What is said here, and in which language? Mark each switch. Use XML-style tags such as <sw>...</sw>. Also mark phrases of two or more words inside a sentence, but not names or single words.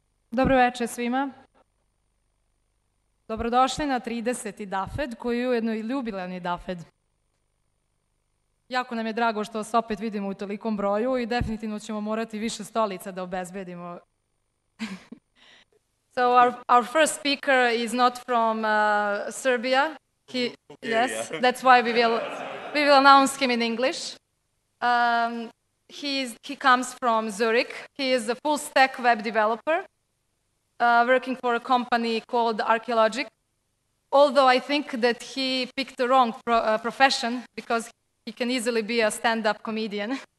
<sr>Dobro večer svima. Dobrodošli na 30. dafed, koji je ujedno i jubilarni dafed. Jako nam je drago što vas opet vidimo u tolikom broju i definitivno ćemo morati više stolica da obezbedimo.</sr> <en>So our first speaker is not from Serbia. Yes, that's why we will announce him in English. He comes from Zurich. He is a full stack web developer. Working for a company called Archaeologic, although I think that he picked the wrong profession because he can easily be a stand-up comedian.</en>